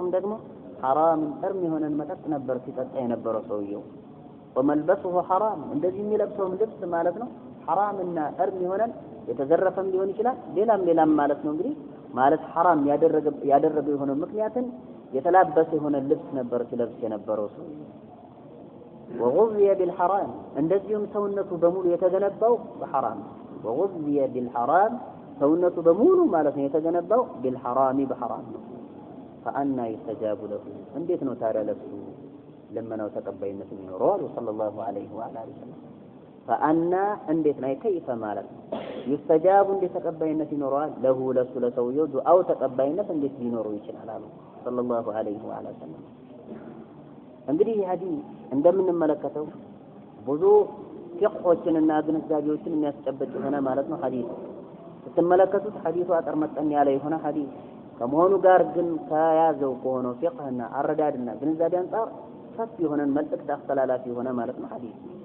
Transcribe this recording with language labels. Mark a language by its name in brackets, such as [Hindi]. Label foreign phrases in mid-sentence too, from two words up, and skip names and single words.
[Amharic] ደግሞ ሐራም እርም የሆነን መጠጥ ነበር ሲጠጣ የነበረው ሰውየው [Arabic] وملبسه حرام [Amharic] እንደዚህ የሚለብሰው ልብስ ማለት ነው ሐራምና እርም የሆነን የተዘረፈም ሊሆን ይችላል ሌላም ማለት ነው እንግዲህ ማለት ሐራም ያደረገው የሆነው ምክንያትን የተላበሰ የሆነ ልብስ ነበር ሲለብስ የነበረው ሰው [Arabic] وغذي بالحرام [Amharic] እንደዚሁም ሰውነቱ በሙሉ የተገነባው በሐራም [Arabic] وغذي بالحرام [Amharic] ሰውነቱ በሙሉ ማለት ነው የተገነባው بالحرام በሐራም ነው فأنا [Arabic] يستجاب له [Amharic] እንዴት ነው ታዲያ ለሱ ለመናው ተቀባይነት የሚኖረው አሉ [Arabic] صلى الله عليه وآله وسلم [Amharic] فأنا እንዴት ነው كيف ማለት ነው يستجاب እንዴት ተቀባይነት ይኖረዋል ለሁ ለሱ ለሰውየው ዱዓው ተቀባይነት እንዴት ሊኖረው ይችላል አሉ [Arabic] صلى الله عليه وآله وسلم [Amharic] እንግዲህ ይህ ሐዲስ እንደምንመለከተው ብዙ ፍቅሆችንና ግንዛቤዎችን የሚያስጨብጥ የሆነ ማለት ነው ሐዲስ ስትመለከቱት ሐዲሱ አጠር መጠን ያለ የሆነ ሐዲስ ከመሆኑ ጋር ግን ከያዘው ከሆነው ፍቅህና አረዳድና ግንዛቤ አንፃር ሰፊ የሆነ መልእክት አስተላላፊ የሆነ ማለት ነው ሐዲስ